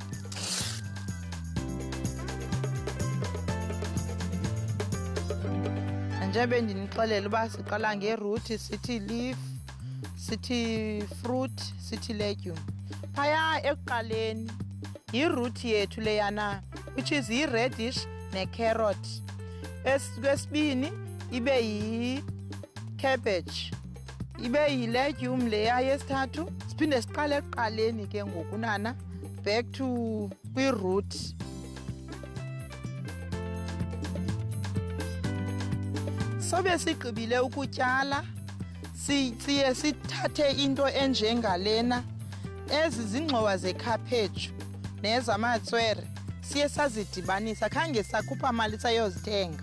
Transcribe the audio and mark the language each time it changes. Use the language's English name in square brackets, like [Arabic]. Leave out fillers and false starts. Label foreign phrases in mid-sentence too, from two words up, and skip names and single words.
[Xhosa] Njengoba ndinixelela uba siqala ngeroot, sithi leaf, sithi fruit, sithi legume. Phaya ekuqaleni yiroot yethu leyana, [English] which is [Xhosa] yi-reddish ne-carrot. Esibini ibe yi-cabbage, ibe yi-legume leya yesithathu. Siphinde siqale ekuqaleni ke ngokunana [English] back to [Xhosa] kwi-root. Sobe sigqibile ukutyala, siye sithathe into enjengalena, ezi zingxowa zekhaphetshu nezamatswere, siye sazidibanisa, khange sakhupha mali sayozithenga.